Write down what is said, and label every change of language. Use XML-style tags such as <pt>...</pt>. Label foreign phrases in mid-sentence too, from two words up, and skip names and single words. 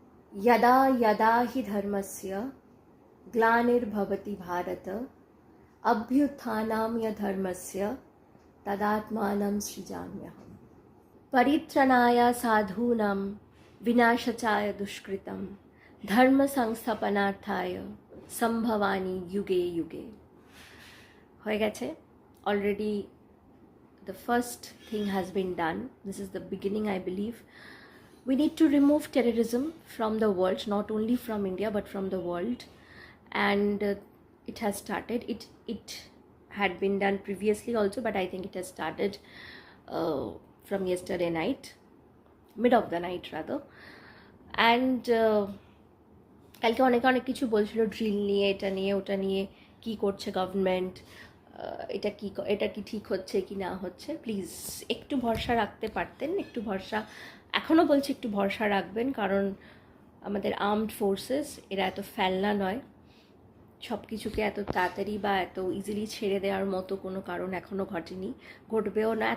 <sa>यदा यदा हि धर्मस्य ग्लानिर्भवति भारत अभ्युत्थानाय तदात्मानं सृजाम्यहम्। परित्रणाय साधूनां विनाशाय दुष्कृतं धर्म संस्थापनार्थाय संभवानि युगे युगे।</sa> <bn>হয়ে গেছে</bn> <en>already, the first thing has been done. This is the beginning, I believe. We need to remove terrorism from the world, not only from India but from the world, and it has started. It had been done previously also, but I think it has started from yesterday night, mid of the night rather.</en> <bn>And কালকে অনেক কিছু বলছিল, ড্রিল নিয়ে, এটা নিয়ে, ওটা নিয়ে, কি করছে গভর্নমেন্ট, এটা কি ঠিক হচ্ছে কি না হচ্ছে। প্লিজ একটু ভরসা রাখতে পারতেন, একটু ভরসা, এখনও বলছি একটু ভরসা রাখবেন, কারণ আমাদের আর্মড ফোর্সেস এরা এত ফেলনা নয়, সব কিছুকে এত তাড়াতাড়ি বা এত ইজিলি ছেড়ে দেওয়ার মতো কোনো কারণ এখনও ঘটেনি, ঘটবেও না।</bn>